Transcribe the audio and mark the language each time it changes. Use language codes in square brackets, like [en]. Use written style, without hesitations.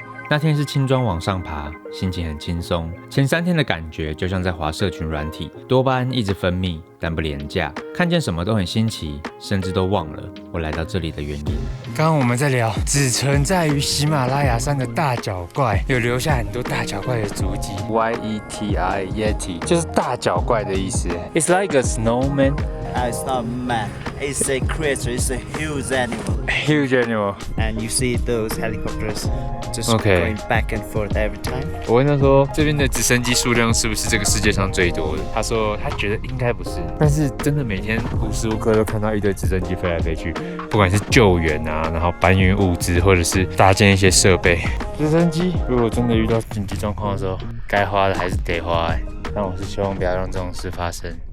[zh] 那天是轻装往上爬，心情很轻松。前3天的感觉就像在滑社群软体，多巴胺一直分泌，但不廉价，看见什么都很新奇，甚至都忘了我来到这里的原因。刚刚我们在聊只存在于喜马拉雅山的大脚怪，有留下很多大脚怪的足迹。Yeti Yeti 就是大脚怪的意思。 [en] It's like a snowman It's not man. It's a creature. It's a huge animal. Huge animal. And you see those helicopters just Okay. going back and forth every time. [zh] 我问他说，这边的直升机数量是不是这个世界上最多的？他说他觉得应该不是，但是真的每天无时无刻都看到一堆直升机飞来飞去，不管是救援啊，然后搬运物资，或者是搭建一些设备。直升机如果真的遇到紧急状况的时候，该花的还是得花但我是希望不要让这种事发生。